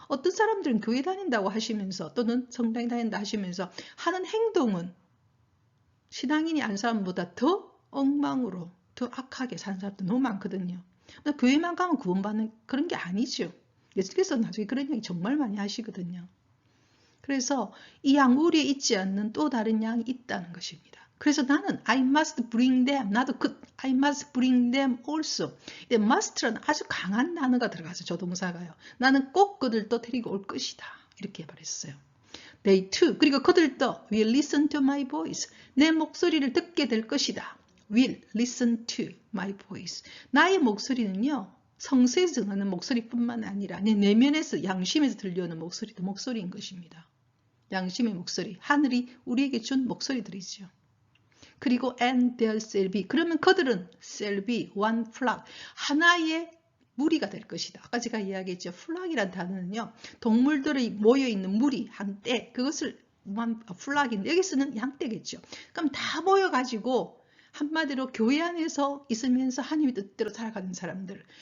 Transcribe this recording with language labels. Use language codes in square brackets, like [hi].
[ko] 어떤 사람들은 교회 다닌다고 하시면서 또는 성당에 다닌다 하시면서 하는 행동은 신앙인이 아닌 사람보다 더 엉망으로 더 악하게 사는 사람도 너무 많거든요. 교회만 가면 구원받는 그런 게 아니죠. 예수께서 나중에 그런 얘기 정말 많이 하시거든요. 그래서 이 양우리에 있지 않는 또 다른 양이 있다는 것입니다. 그래서 나는 [en] I must bring them. [ko] 나도 [en] I must bring them also. [ko] must라는 아주 강한 단어가 들어가서 조동사가요. 나는 꼭 그들도 데리고 올 것이다. [en] 이렇게 말했어요. They too. [ko] 그리고 그들도 [en] will listen to my voice. [ko] 내 목소리를 듣게 될 것이다. [en] will listen to my voice. [ko] 나의 목소리는요. 성세에서 전하는 목소리뿐만 아니라 내 내면에서 양심에서 들려오는 목소리도 목소리인 것입니다. 양심의 목소리. 하늘이 우리에게 준 목소리들이죠. 그리고 [en] and there shall be. [ko] 그러면 그들은 [en] shall be one flock. [ko] 하나의 무리가 될 것이다. 아까 제가 이야기했죠. flock이라는 단어는요. 동물들이 모여있는 무리, 한떼. 그것을 one flock인데 여기 쓰는 양떼겠죠. 그럼 다 모여가지고 한마디로 교회 안에서 있으면서 하나님의 뜻대로 살아가는 사람들.